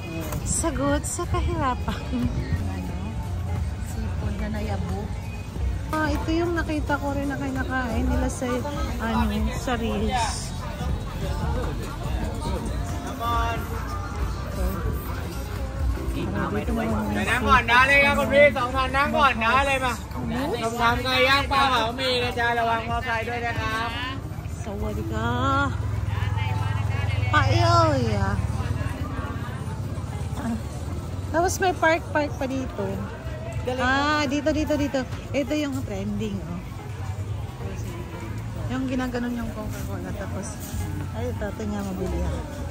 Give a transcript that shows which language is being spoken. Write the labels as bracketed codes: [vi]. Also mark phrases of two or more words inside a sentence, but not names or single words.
[tl] Sagot sa kahirapan. Seafood na nayabu. Ito yung nakita ko rin na kinakain nila sa, sa Reels. Dito naman muna. [th] นั่งก่อนนะเลยครับคุณพี่2 ท่านนั่งก่อนนะเลยมาทำไก่ย่างปลาเผามีนะจ๊ะระวังมอไซค์ด้วยนะครับ [tl] Sawadika. Paella. Tapos may park pa dito. Dito. Ito yung trending, oh. Yung ginaganon yung Coca-Cola. Tapos, ay, ito nga mabili ako.